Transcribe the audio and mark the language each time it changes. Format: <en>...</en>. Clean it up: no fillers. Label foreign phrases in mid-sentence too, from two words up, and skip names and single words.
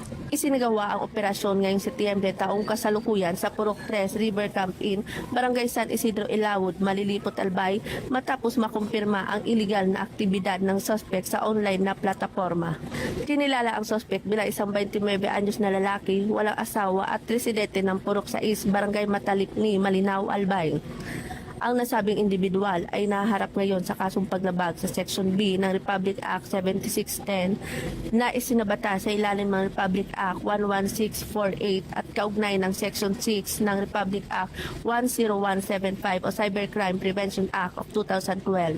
<tl>Isinagawa ang operasyon ngayong Setyembre taong kasalukuyan sa Purok 3 River Camp Inn, Barangay San Isidro Ilawod, Malilipot, Albay matapos makumpirma ang iligal na aktibidad ng suspect sa online na plataforma. Kinilala ang suspect bilang isang 29 anyos na lalaki, walang asawa at residente ng Purok 6, Barangay Matalikni, Malinaw, Albay. Ang nasabing individual ay naharap ngayon sa kasong paglabag sa Section B ng Republic Act 7610 na isinabata sa ilalim ng Republic Act 11648 at kaugnay ng Section 6 ng Republic Act 10175 o Cybercrime Prevention Act of 2012.</tl>